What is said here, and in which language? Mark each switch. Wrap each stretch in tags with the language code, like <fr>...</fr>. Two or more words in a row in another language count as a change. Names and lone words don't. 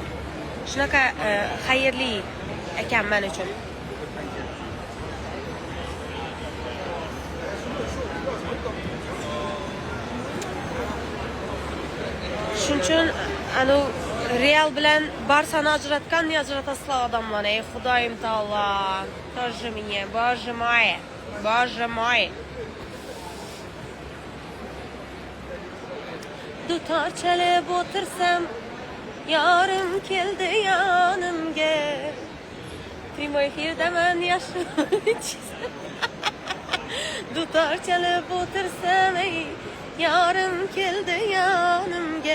<uz>Shunaqa xayrli ekan men uchun. Shuning uchun Real bilan Barsani ajratgan, ne ajratasizlar odamlarni. Ey Xudoyim taolo.</uz> <ru>Тоже мне, боже мой. Bоже mой.</ru> <uz>Dutor chalib o'tirsam, yorim keldi yonimga. Primo efirdaman yaxshi. Dutor chalib o'tirsam, yorim keldi yonimga.</uz>